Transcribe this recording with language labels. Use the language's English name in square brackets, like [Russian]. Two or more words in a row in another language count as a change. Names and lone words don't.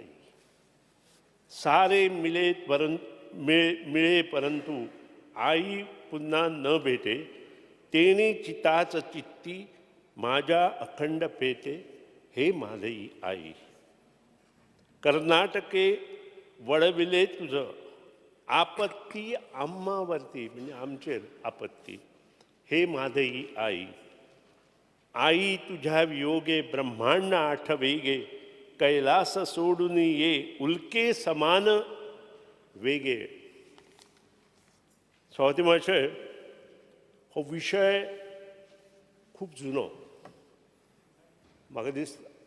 [Marathi] सारे मिळे परंतु आई पुन्हा न भेटे, तेने चिताच चित्ती माझ्या अखंड पेते, हे म्हादई आई. कर्नाटके वळविले तुझं आपत्ती आम्हावरती, म्हणजे [Konkani] आमचेर आपत्ती, [Marathi] हे म्हादई आई. आई तुझ्या वियोगे ब्रह्मांड आठवेगे, कैलास सोडून ये उल्के समान वेगे. [Konkani] स्वाती मातशे हो विषय खूप जुनो म्हाका दिसता.